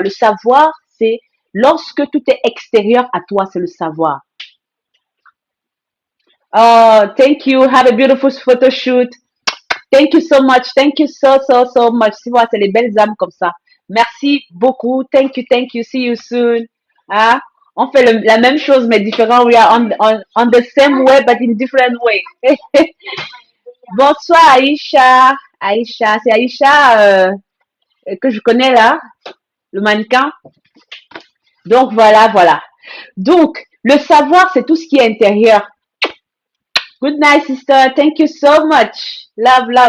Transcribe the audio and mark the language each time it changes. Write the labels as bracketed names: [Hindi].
[French] Le savoir, c'est lorsque tout est extérieur à toi, c'est le savoir. [English] Oh, thank you. Have a beautiful photo shoot. Thank you so much. Thank you so much. [French] Tu vois, c'est les belles âmes comme ça. Merci beaucoup. [English] Thank you. See you soon. Hein? [French] On fait la même chose, mais différent. [English] We are on the same way, but in different way. [French] Bonsoir, Aïcha. Aïcha, c'est Aïcha que je connais là, le mannequin. Donc, voilà. Donc, le savoir, c'est tout ce qui est intérieur. [English] Good night, sister. Thank you so much. Love.